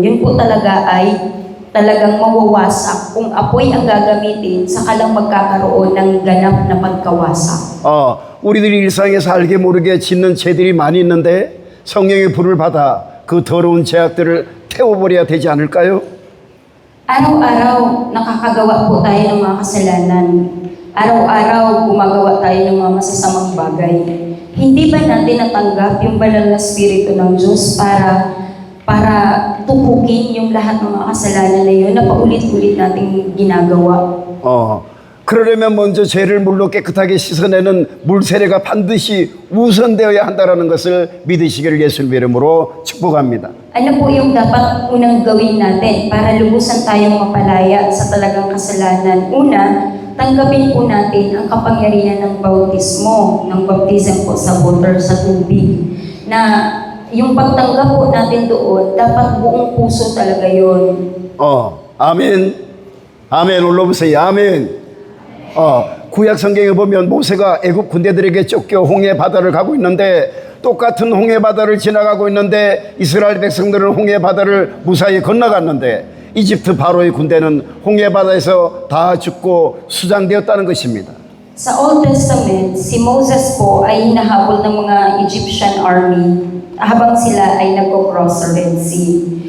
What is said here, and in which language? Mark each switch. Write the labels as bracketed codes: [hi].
[tl] Yun po talaga ay talagang mawawasak. Kung apoy ang gagamitin, saka lang magkakaroon ng ganap na pagkawasak. [ko] 우리들이 일상에서 알게 모르게 짓는 죄들이 많이 있는데 성령의 불을 받아 그 더러운 죄악들을 태워버려야 되지 않을까요? [tl] Araw-araw nakakagawa po tayo ng mga kasalanan. araw-araw gumagawa tayo ng mga masasamang bagay. Hindi ba natin natanggap yung banal na Espiritu ng Diyos para tupukin yung lahat ng mga kasalanan na yun na paulit-ulit nating ginagawa? [ko] 그러려면 먼저 죄를 물로 깨끗하게 씻어내는 물 세례가 반드시 우선되어야 한다는 것을 믿으시기를 예수님 이름으로 축복합니다. [tl] Ano po yung dapat unang gawin natin para lubusan tayong mapalaya sa talagang kasalanan? Una, tanggapin po natin ang kapangyarihan ng bautismo, ng baptism po sa water, sa tubig. Na yung pagtanggap po natin doon, dapat buong puso talaga yun. [ko] 아멘. 아멘. 올라보세요. 아멘. 구약 성경에 보면 모세가 애굽 군대들에게 쫓겨 홍해 바다를 가고 있는데 똑같은 홍해 바다를 지나가고 있는데 이스라엘 백성들은 홍해 바다를 무사히 건너갔는데 이집트 바로의 군대는 홍해 바다에서 다 죽고 수장되었다는 것입니다. [tl] Sa Old Testament, si Moses po ay hinahabol ng mga Egyptian army habang sila ay nagko-cross sa Red Sea.